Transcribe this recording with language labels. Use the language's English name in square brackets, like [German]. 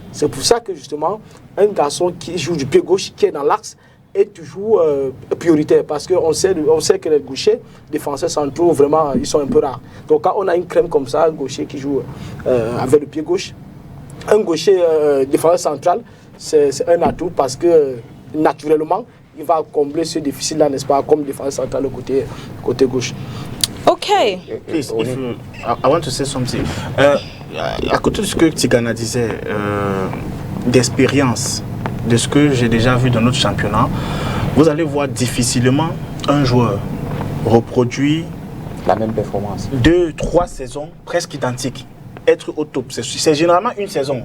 [French] C'est pour ça que justement, un garçon qui joue du pied gauche, qui est dans l'axe, est toujours prioritaire, parce qu'on sait que les gauchers, défenseurs centraux, vraiment, ils sont un peu rares. Donc quand on a une crème comme ça, un gaucher qui joue avec le pied gauche, un gaucher défenseur central, c'est un atout parce que naturellement, il va combler ce déficit-là, n'est-ce pas, comme défenseur central côté gauche. [English] Okay. Please, I want to say something. [French] À côté de ce que Tigana disait, d'expérience, de ce que j'ai déjà vu dans notre championnat, vous allez voir difficilement un joueur reproduit la même performance. 2-3 saisons presque identiques. Être au top, c'est généralement une saison.